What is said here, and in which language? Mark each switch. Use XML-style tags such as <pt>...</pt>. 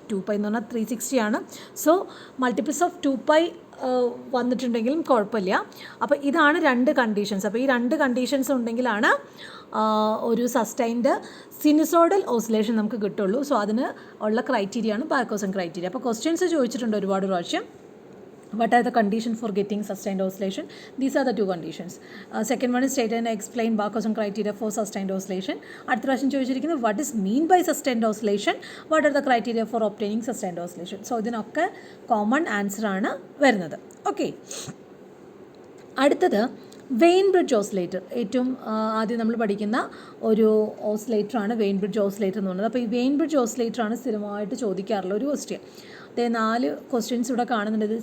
<ml>2π എന്ന് പറഞ്ഞാൽ 360 ആണ്. സോ മൾട്ടിപ്പിൾസ് ഓഫ് 2π വന്നിട്ടുണ്ടെങ്കിലും കുഴപ്പമില്ല. അപ്പോൾ ഇതാണ് 2 കണ്ടീഷൻസ്. അപ്പോൾ ഈ 2 കണ്ടീഷൻസ് ഉണ്ടെങ്കിലാണ് ഒരു സസ്റ്റൈൻഡ് സിനുസോയ്ഡൽ ഓസിലേഷൻ നമുക്ക് കിട്ടുള്ളൂ. സോ അതിന് ഉള്ള ക്രൈറ്റീരിയയാണ് ബാർക്കോസൺ ക്രൈറ്റീരിയ. അപ്പോൾ ക്വസ്റ്റ്യൻസ് ചോദിച്ചിട്ടുണ്ട് ഒരുപാട് പ്രാവശ്യം.</ml> <en>What are the conditions for getting sustained oscillation? These are the 2 conditions. Second one is state and explain Barkhausen criteria for sustained oscillation.</en> <ml>അടുത്ത പ്രാവശ്യം ചോദിച്ചിരിക്കുന്നത്</ml> <en>what is mean by sustained oscillation? What are the criteria for obtaining sustained oscillation?</en> <ml>So ഇതിനൊക്കെ common answer ആണ് വരുന്നത്. Okay, അടുത്തത് vein bridge oscillator. ഏറ്റവും ആദ്യം നമ്മൾ പഠിക്കുന്ന ഒരു ഓസിലേറ്ററാണ് വെയിൻ ബ്രിഡ്ജ് ഓസിലേറ്റർ എന്ന് പറയുന്നത്. അപ്പോൾ ഈ വെയിൻ ബ്രിഡ്ജ് ഓസിലേറ്ററാണ് സ്ഥിരമായിട്ട് ചോദിക്കാറുള്ള ഒരു ക്വസ്റ്റ്യൻ. 4 ക്വസ്റ്റ്യൻസ് ഇവിടെ കാണുന്നുണ്ട്.</ml>